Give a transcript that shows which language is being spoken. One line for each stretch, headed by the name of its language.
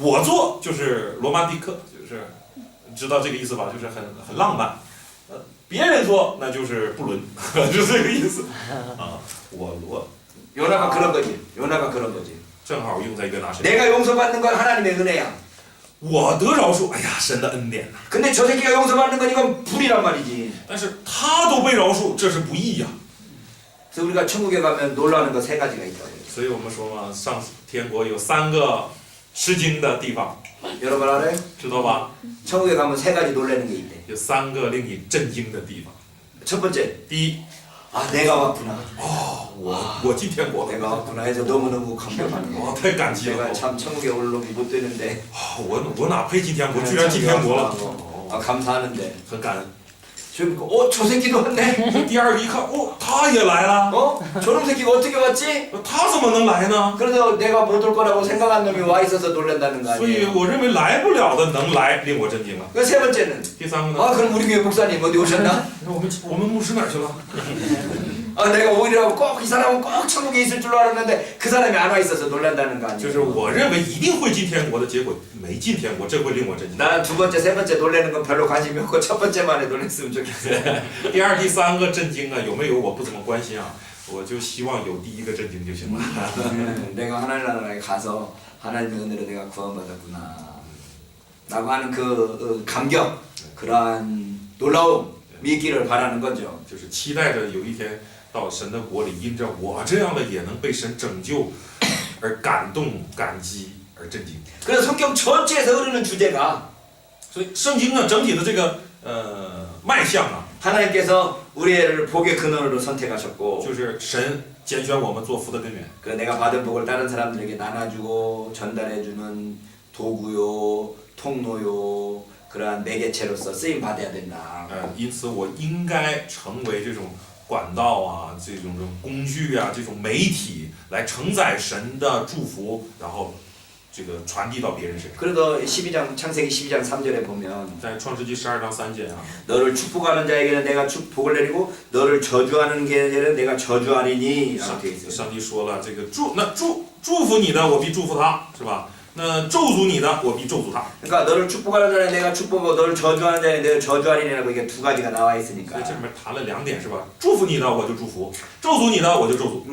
Chinese: 我做就是罗曼蒂克，就是知道这个意思吧？就是很浪漫。别人做那就是不伦，就是这个意思啊。我罗
Korean: 요나가 그런 거지. 요나가 그런 거지.
Chinese: 正好用在约拿身上。
Korean: 내가 용서받는 건 하나님의 은혜야.
Chinese: 我得饶恕，哎呀，神的恩典呐！
Korean: 근데 저 새끼가 용서받는 건 이건 불이란 말이지.
Chinese: 但是他都被饶恕，这是不义呀。
Korean: 그래서 우리가 천국에 가면 놀라는 거 3가지가 있다고.
Chinese: 所以我们说嘛，上天国有3个吃惊的地方，
Korean: 여러분 알아요?
Chinese: 知道吧？
Korean: 천국에 가면 3가지 놀라는 게 있대.
Chinese: 有3个令你震惊的地方。
Korean: 첫 번째,
Chinese: 第一，
Korean: 아 내가 왔구나.
Chinese: 我进天国了，
Korean: 내가 왔구나 해서 너무너무 감격하는 거.
Chinese: 太感激
Korean: 내가
Chinese: 了。
Korean: 참 천국에 올 놈이 못 되는데
Chinese: 我哪配进天国，居然进天国了，
Korean: 아 감사하는데.
Chinese: 很感恩。
Korean: 저 새끼도 왔네.
Chinese: 第二个一看，他也来了，
Korean: 저놈 새끼가 어떻게 왔지?
Chinese: 他怎么能来呢？
Korean: 그래서 내가 못 올 거라고 생각한 놈이 와 있어서 놀란다는 거
Chinese: 所以
Korean: 아니에요?
Chinese: 我认为来不了的能来，令我震惊了。
Korean: 그 세 번째는
Chinese: 第三个呢？
Korean: 아 그럼 우리 교회 목사님 어디 오셨나?
Chinese: 我们牧师哪儿去了？
Korean: 아 내가 오히려 꼭 이 사람은 꼭 천국에 있을 줄로 알았는데 그 사람이 안 와 있어서 놀란다는 거
Chinese: 就是
Korean: 아니에요?
Chinese: 我认为一定会进天国的结果没进天国，这会令我震惊。
Korean: 난 두 번째, 세 번째 놀라는 건 별로 관심이 없고 첫 번째만에 놀랐으면 좋겠어.
Chinese: 第二、第三个震惊啊，有没有我不怎么关心啊，我就希望有第一个震惊就行了。
Korean: 내가 하나님 나라에 가서 하나님의 은혜로 내가 구원받았구나 라고 하는 그 감격, 그러한 놀라움이 있기를 바라는 거죠.
Chinese: 就是期待着有一天到神的国里，因着我这样的也能被神拯救而感动、感激而震惊。
Korean: 그래서 성경 전체에서 흐르는 주제가
Chinese: 所以圣经呢整体的这个脉象啊，
Korean: 하나님께서 우리를 복의 근원으로 선택하셨고
Chinese: 就是神拣选我们做福的根源。
Korean: 그 내가 받은 복을 다른 사람들에게 나눠주고 전달해주는 도구요, 통로요, 그러한 매개체로서 쓰임 받아야 된다.
Chinese: 因此我应该成为这种管道啊，这种工具啊，这种媒体来承载神的祝福，然后这个传递到别人身上。
Korean: 그래서 12장 창세기 12장 3절에 보면
Chinese: 在创世纪12章3节啊，
Korean: 너를 축복하는 자에게는 내가 축복을 내리고 너를 저주하는 자에게는 내가 저주하리니 라고 되어 있어요.
Chinese: 上帝说了，这个祝福你的，我必祝福他，是吧？那咒诅你的，我必咒诅他。
Korean: 그러니까 너를 축복하는 자는 내가 축복하고 너를 저주하는 자는 내가 저주하리라고 이게 두 가지가 나와
Chinese: 所
Korean: 있으니까.
Chinese: 以这里面谈了2点是吧？祝福你的我就祝福，咒诅你的我就咒诅。